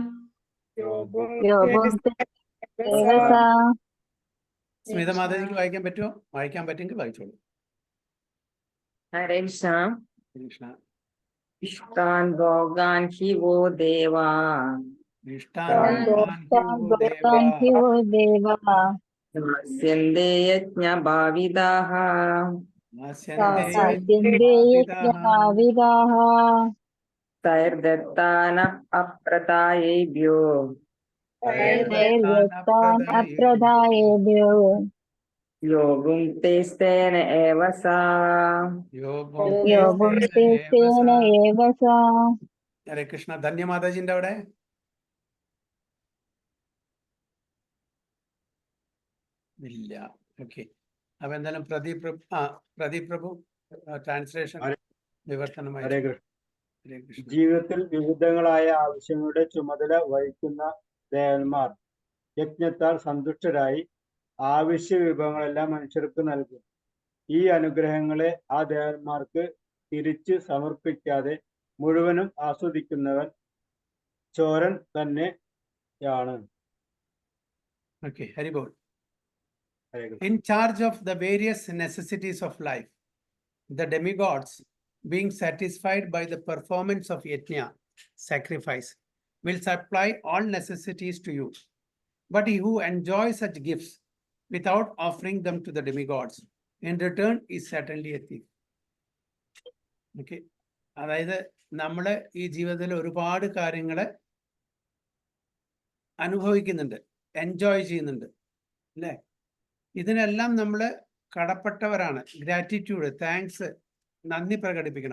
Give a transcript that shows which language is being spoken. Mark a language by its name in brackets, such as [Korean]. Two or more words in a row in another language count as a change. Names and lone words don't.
[Malayalam] സ്മിത മാതാജിക്ക് വായിക്കാൻ പറ്റുമോ? വായിക്കാൻ പറ്റുമെങ്കിൽ വായിച്ചോളൂ. ഹരേ കൃഷ്ണ. കൃഷ്ണ. [Sanskrit] इष्टान् भोगान् हि वो देवा इष्टान् भोगान् हि वो देवा दास्यन्ते यज्ञभाविताः दास्यन्ते दास्यन्ते यज्ञभाविताः तैर्दत्तान अप्रदायेभ्यो तैर्दत्तान् अप्रदायेभ्यो यो भुङ्क्तेस्तेन एव सा यो यो भुङ्क्ते भुङ्क्ते तेन एव सा. [Malayalam] ഹരേ കൃഷ്ണ. ധന്യമാതാജിന്റെ അവിടെ ഇല്ല. ഓക്കെ. അപ്പൊ എന്തായാലും പ്രദീപ് പ്രഭു ട്രാൻസ്ലേഷൻ വിവർത്തനമായി. ഹരേ കൃഷ്ണ. ഹരേ കൃഷ്ണ. ജീവിതത്തിൽ വിവിധങ്ങളായ ആവശ്യങ്ങളുടെ ചുമതല വഹിക്കുന്ന ദേവന്മാർ യജ്ഞത്താൽ സന്തുഷ്ടരായി ആവശ്യ വിഭവങ്ങളെല്ലാം മനുഷ്യർക്ക് നൽകും. ഈ അനുഗ്രഹങ്ങളെ ആ ദേവന്മാർക്ക് തിരിച്ച് സമർപ്പിക്കാതെ മുഴുവനും ആസ്വദിക്കുന്നവൻ ചോരൻ തന്നെയാണ്. ഓക്കെ. ഹരിബോൾ. ഹരേ കൃഷ്ണ. [English] In charge of the various necessities of life, the demigods, being satisfied by the performance of yajna, sacrifice, will supply all necessities to you. But he who enjoys such gifts without offering them to the demigods, in return is certainly a thief. Okay. [Malayalam] അതായത് നമ്മള് ഈ ജീവിതത്തിൽ ഒരുപാട് കാര്യങ്ങള് അനുഭവിക്കുന്നുണ്ട്, എൻജോയ് ചെയ്യുന്നുണ്ട് അല്ലേ? ഇതിനെല്ലാം നമ്മൾ കടപ്പെട്ടവരാണ്. [English] gratitude, thanks, [Malayalam] നന്ദി പ്രകടിപ്പിക്കണം.